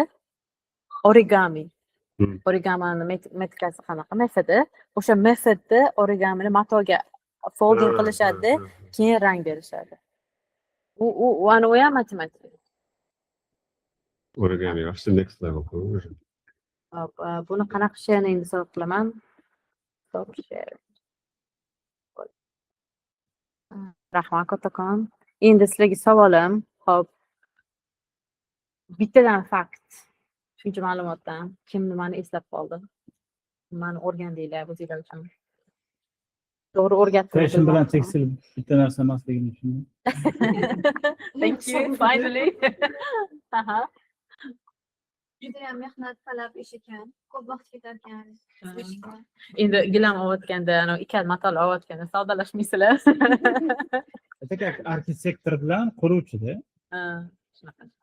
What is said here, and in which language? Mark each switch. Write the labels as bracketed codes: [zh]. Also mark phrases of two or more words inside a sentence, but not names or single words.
[uz] Origami. Origamini metikasi qanaqa? Methodi. O'sha metodda origamini matoga folding qilishadi, keyin rang berishadi. U ham matematika. Origami yaxshi [en] next level [uz] qo'yish. Hop, buni qanaqa qilishini endi so'rab qilaman. [en] Stop share. [uz] Rahmat kattakon. Endi sizlarga savolim, hop. Bittadan fakt. Shuncha ma'lumotdan kim nimani eslab qoldi? Nimani o'rgandinglar o'zinglar uchun? To'g'ri o'rgatdim. Fashion bilan tekstil bitta narsa emasligini tushundim. [en] Thank you, finally. [uz] Aha. Judayam mehnat talab ish ekan. Ko'p vaqt ketar ekan. Endi gilam olayotganda, ikkala matolar olayotganda savdolashmaysizlar. Arxitektor bilan quruvchida. Ha, shunaqa.